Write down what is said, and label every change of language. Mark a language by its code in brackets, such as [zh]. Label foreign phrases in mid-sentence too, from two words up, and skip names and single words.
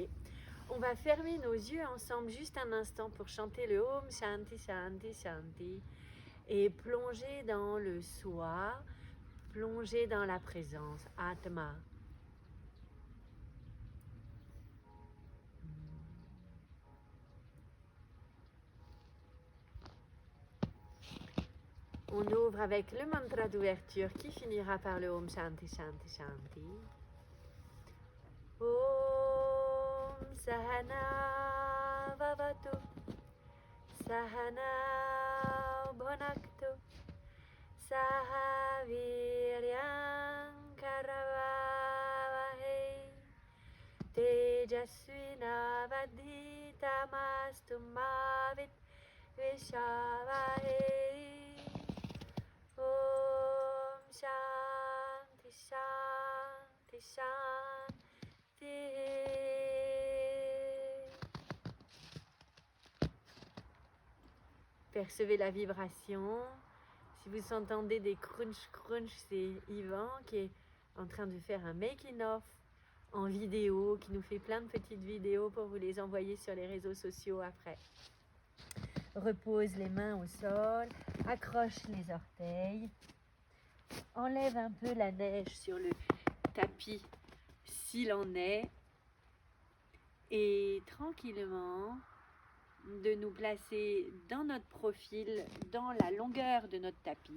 [fr] On va fermer nos yeux ensemble juste un instant pour chanter le [sa] ॐ शान्ति शान्ति शान्ति [fr] et plonger dans le soi, plonger dans la présence, Atma. On ouvre avec le mantra d'ouverture qui finira par le [sa] ॐ शान्ति शान्ति शान्ति. ॐ सहना ववतु सहना भुनक्तु सह वीर्यं करवावहै तेजस्विना वधीतमस्तु माविद् विषावहै. ॐ शान्ति शान्ति शान्ति. [fr] Percevez la vibration. Si vous entendez des crunch crunch, c'est Yvan qui est en train de faire un [en] making of [fr] en vidéo, qui nous fait plein de petites vidéos pour vous les envoyer sur les réseaux sociaux après. Repose les mains au sol, accroche les orteils, enlève un peu la neige sur le tapis s'il en est et tranquillement de nous placer dans notre profil, dans la longueur de notre tapis.